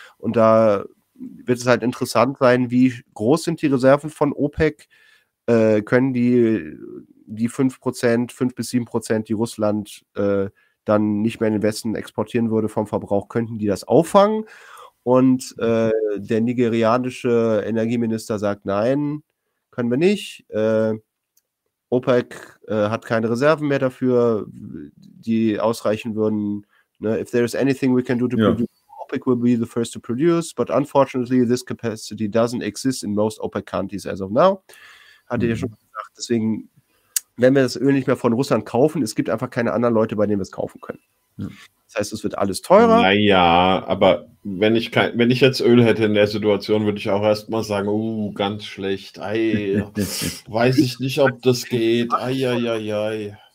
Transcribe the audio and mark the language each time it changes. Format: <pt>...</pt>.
<de>Und da wird es halt interessant sein, wie groß sind die Reserven von OPEC, können die 5%, 5-7%, die Russland dann nicht mehr in den Westen exportieren würde vom Verbrauch, könnten die das auffangen? Und der nigerianische Energieminister sagt, nein, können wir nicht. OPEC hat keine Reserven mehr dafür, die ausreichen würden. Ne?</de> <en>If there is anything we can do to produce, OPEC will be the first to produce, but unfortunately this capacity doesn't exist in most OPEC countries as of now.</en> <de>Hatte ich ja schon gesagt. Deswegen, wenn wir das Öl nicht mehr von Russland kaufen, es gibt einfach keine anderen Leute, bei denen wir es kaufen können. Ja. Das heißt, es wird alles teurer. Naja, aber wenn ich jetzt Öl hätte in der Situation, würde ich auch erstmal sagen, ganz schlecht. Ei, weiß ich nicht, ob das geht. Eieiei.</de>